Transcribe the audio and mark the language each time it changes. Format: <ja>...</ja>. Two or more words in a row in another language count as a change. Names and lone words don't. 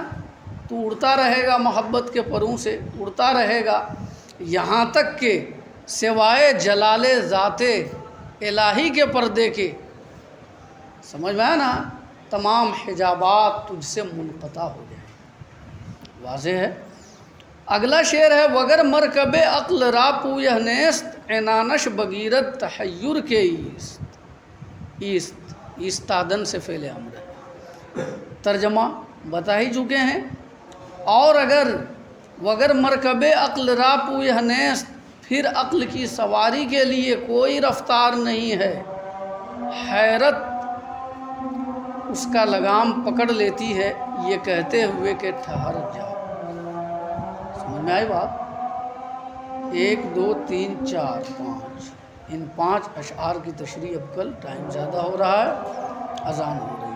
<ur>تو اڑتا رہے گا محبت کے پروں سے، اڑتا رہے گا یہاں تک کہ سوائے جلال ذات الہی کے پردے کے، سمجھ میں آیا نا، تمام حجابات تجھ سے منقطع ہو جائیں۔ واضح ہے؟ اگلا شعر ہے</ur> <fa>وگر مرکب عقل را پویہ نیست عنانش بگیرت تحیر کے ایست</fa> <ur>ایستادن سے فعل امر ہے۔ ترجمہ بتا ہی چکے ہیں۔ اور اگر</ur> <fa>وگر مرکب عقل را پویہ نیست،</fa> <ur>پھر عقل کی سواری کے لیے کوئی رفتار نہیں ہے، حیرت اس کا لگام پکڑ لیتی ہے یہ کہتے ہوئے کہ ٹھہر جاؤ۔ سمجھ میں آئی بات؟ 1 2 3 4 5 ان 5 اشعار کی تشریح اب کل، ٹائم زیادہ ہو رہا ہے، اذان ہو رہی ہے۔</ur>